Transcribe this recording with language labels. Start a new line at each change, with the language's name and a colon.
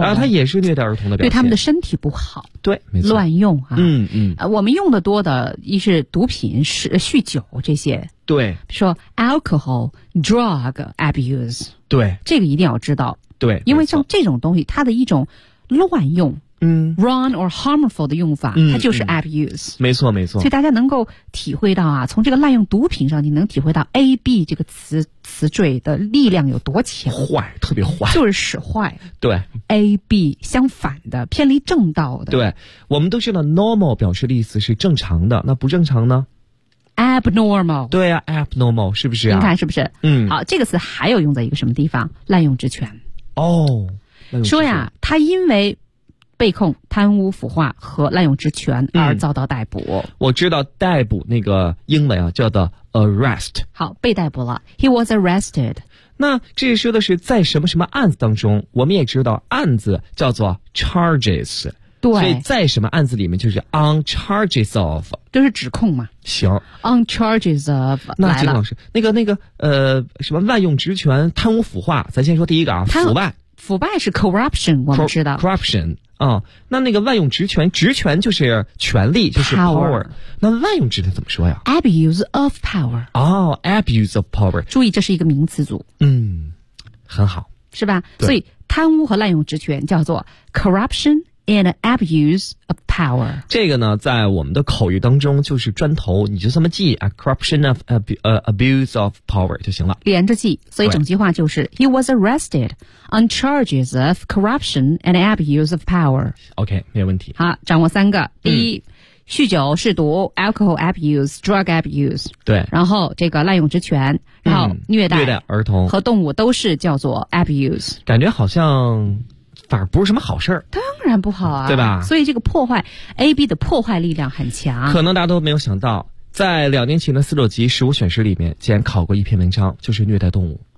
Chinese: 然后它也是虐待儿童的表现，对他们的身体不好，对，没错，乱用啊，嗯嗯，我们用的多的一是毒品，是酗酒这些，对，比如说
English: alcohol drug abuse，
Chinese: 对，这个一定要知道，对，因为像这种东西它的一种乱用，嗯，
English: wrong or harmful
Chinese: 的用法，嗯、它就是 abuse、嗯。没错，没错。所以大家能够体会到啊，从这个滥用毒品上，你能体会到 a b 这个词缀的力量有多强，坏，特别坏，就是使坏。对，a b 相反的，偏离正道的。对，我们都知道 normal 表示的意思是正常的，那不正常呢
English: ？abnormal。
Chinese: 对啊 ，abnormal 是不是、啊？你看是不是？嗯。好，这个词还有用在一个什么地方？滥用职权。哦。说呀，他因为。被控贪污腐化和滥用职权而遭到逮捕、嗯、我知道逮捕那个英文啊叫做 arrest，好，被逮捕了，
English: he was arrested，
Chinese: 那这说的是在什么什么案子当中，我们也知道案子叫做 charges，对，所以在什么案子里面就是
English: on charges of，
Chinese: 就是指控嘛，行，
English: on charges of，
Chinese: 那金老师那个什么滥用职权贪污腐化，咱先说第一个啊，腐败是 corruption， 我们知道 corruption啊、哦，那个滥用职权，职权就是权力，就是
English: power。
Chinese: 那滥用职权怎么说呀
English: ？Abuse of power。哦 ，abuse of power。
Chinese: 注意，这是一个名词组。嗯，很好，是吧？所以贪污和滥用职权叫做
English: corruption and abuse of power。
Chinese: 这个呢，在我们的口语当中就是砖头，你就这么记啊 ，
English: corruption of abuse of power
Chinese: 就行了，连着记。
English: 所以整句话就是 ，He was arrested。 On charges of corruption and abuse of power.
Chinese: OK, 没有问题。好，掌握三个。第一，酗酒、嗜毒 ,
English: alcohol abuse, drug abuse。
Chinese: 对。然后这个滥用职权，然后虐待儿童和动物都是叫做 abuse。感觉好像反而不是什么好事儿。当然不好啊。对吧，所以这个破坏 ,AB 的破坏力量很强。可能大家都没有想到，在两年前的四六级食物选食里面竟然考过一篇文章，就是虐待动物。